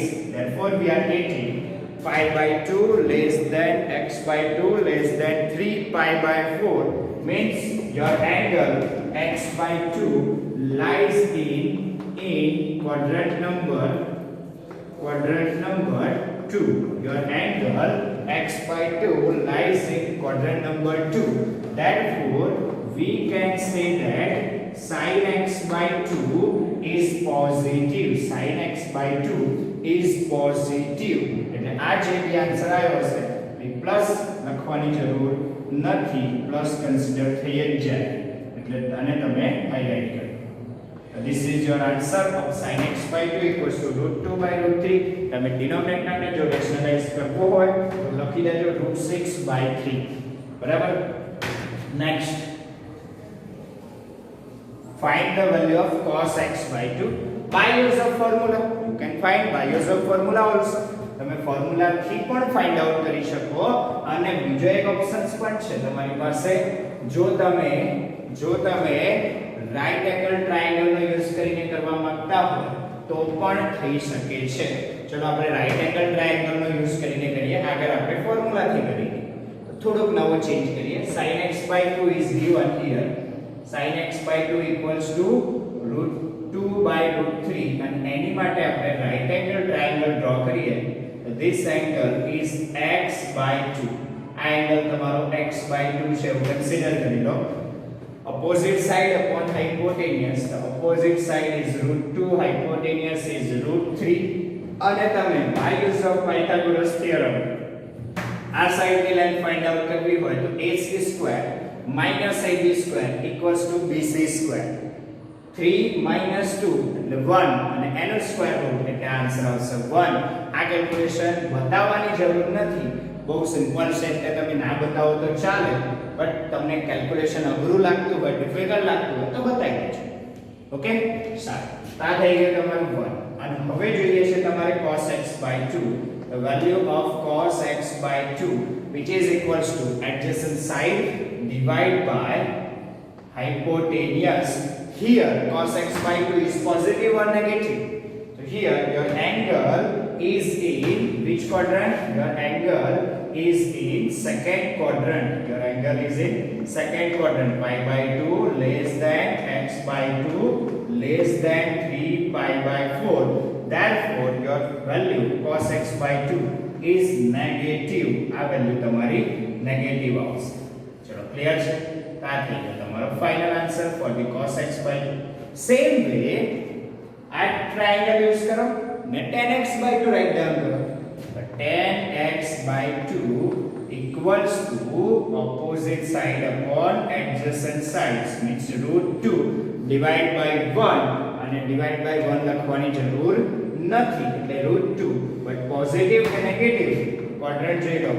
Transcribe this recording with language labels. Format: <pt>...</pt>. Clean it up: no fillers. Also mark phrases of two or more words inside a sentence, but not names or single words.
<en>Therefore, we are getting pi by 2 less than x by 2 less than 3 pi by 4 means your angle x by 2 lies in quadrant number 2. Your angle x by 2 lies in quadrant number 2. Therefore, we can say that sin x by 2 is positive. Sin x by 2 is positive.</en> <gu>એટલે આ જે બી આન્સર આવ્યો છે એ પ્લસ લખવાની જરૂર નથી,</gu> <en>plus consider</en> <gu>થઈ જ જાય એટલે આને તમે હાઇલાઇટ કરો.</gu> <en>This is your answer of sin x by 2 equals to √2 by √3.</en> <gu>તમે ડિનોમિનેટરને જો રેશનલાઇઝ કરવો હોય તો લખી દેજો</gu> <en>√6 by 3.</en> <gu>બરાબર. નેક્સ્ટ,</gu> <en>find the value of cos x by 2 by use of formula. You can find by use of formula also.</en> <gu>તમે ફોર્મ્યુલા થી પણ</gu> <en>find out</en> <gu>કરી શકો અને બીજો એક ઓપ્શન્સ પણ છે તમારી પાસે. જો તમે</gu> <en>right angle triangle</en> <gu>નો યુઝ કરીને કરવા માંગતા હો તો પણ થઈ શકે છે. ચલો આપણે</gu> <en>right angle triangle</en> <gu>નો યુઝ કરીને કરીએ. આગળ આપણે ફોર્મ્યુલા થી કરીએ તો થોડુંક નવો ચેન્જ કરીએ.</gu> <en>sin x by 2 is given here. sin x by 2 equals to √2 by √3</en> <gu>અને એની માટે આપણે</gu> <en>right angle triangle draw કરીએ. This angle is x by 2.</en> <gu>આ એંગલ તમારો</gu> <en>x by 2</en> <gu>છે એવું કન્સિડર કરી લો.</gu> <en>Opposite side upon hypotenuse. The opposite side is √2, hypotenuse is √3.</en> <gu>અને તમે</gu> <en>by use of Pythagoras theorem</en> <gu>આ સાઈડની લાઈન</gu> <en>find out</en> <gu>કરવી હોય તો</gu> <en>ac square minus ab square equals to bc square. 3 minus 2</en> <gu>એટલે 1 અને એનો</gu> <en>square root</en> <gu>એટલે આન્સર આવશે 1. આ કેલ્ક્યુલેશન બતાવવાની જરૂર નથી, બહુ સિમ્પલ છે એટલે તમે ના બતાવો તો ચાલે, બટ તમને કેલ્ક્યુલેશન અઘરું લાગતું હોય, ડિફિકલ્ટ લાગતું હોય તો બતાવી દેજો. ઓકે, સારું. આ થઈ ગયું તમારું 1 અને હવે જોઈએ છે તમારે</gu> <en>cos x by 2. The value of cos x by 2 which is equals to adjacent side divided by hypotenuse. Here cos x by 2 is positive or negative. So here your angle is in which quadrant? Your angle is in second quadrant. Your angle is in second quadrant. Pi by 2 less than x by 2 less than 3 pi by 4. Therefore your value cos x by 2 is negative.</en> <gu>આ વેલ્યુ તમારી નેગેટિવ આવશે. ચલો ક્લિયર છે? આ થઈ ગયો તમારો</gu> <en>final answer for the cos x by 2. same way</en> <gu>આ ટ્રાયેંગલ યુઝ કરો ને</gu> <en>tan x by 2 write down</en> <gu>કરો.</gu> <en>તો tan x by 2 equals to opposite side upon adjacent sides means √2 divide by 1 અને divide by 1</en> <gu>લખવાની જરૂર નથી એટલે</gu> <en>√2 but positive કે negative quadrant</en> <gu>જોઈ લો.</gu>